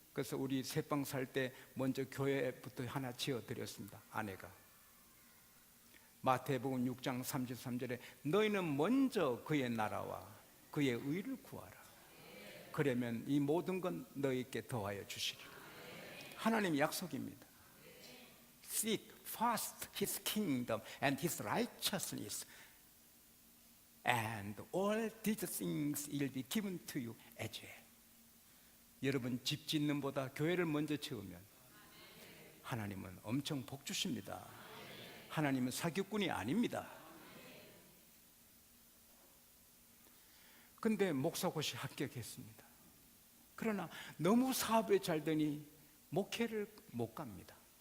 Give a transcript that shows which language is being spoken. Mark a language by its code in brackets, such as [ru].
[ko] 그래서 우리 새빵 살 때 먼저 교회부터 하나 지어드렸습니다. 아내가 마태복음 6장 33절에 너희는 먼저 그의 나라와 그의 의를 구하라. 그러면 이 모든 건 너희께 더하여 주시리라. 하나님 약속입니다. [en] Seek first His kingdom and His righteousness, and all these things will be given to you as well. [ko] 여러분 집 짓는 보다 교회를 먼저 지으면 하나님은 엄청 복 주십니다. 하나님은 사기꾼이 아닙니다. 근데 목사고시 합격했습니다. 그러나 너무 사업에 잘 되니 목회를 못 갑니다.